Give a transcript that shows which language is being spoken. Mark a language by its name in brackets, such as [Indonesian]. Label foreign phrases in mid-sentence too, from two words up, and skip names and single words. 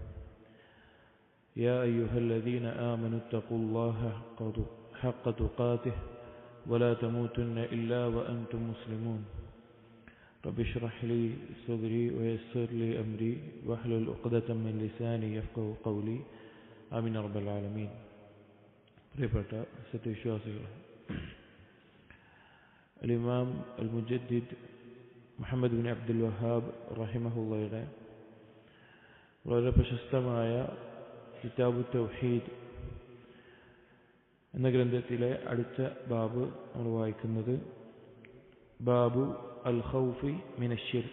[Arabic] يا أيها الذين آمنوا اتقوا الله حق تقاته ولا تموتن إلا وأنتم مسلمون. رب اشرح لي صدري ويسر لي أمري واحلل عقدة من لساني يفقهوا قولي. آمين رب العالمين. [Malayalam] പ്രിയപ്പെട്ട സത്യവിശ്വാസികളെ, ഇമാം അൽ മുജദ്ദിദ് മുഹമ്മദ് ബിൻ അബ്ദുൽ വഹാബ് റഹിമഹുള്ളയുടെ വളരെ പ്രശസ്തമായ കിതാബു തൗഹീദ് എന്ന ഗ്രന്ഥത്തിലെ അടുത്ത ബാബ് നമ്മൾ വായിക്കുന്നത് ബാബു അൽ ഖൗഫി മിന ശിർക്ക്.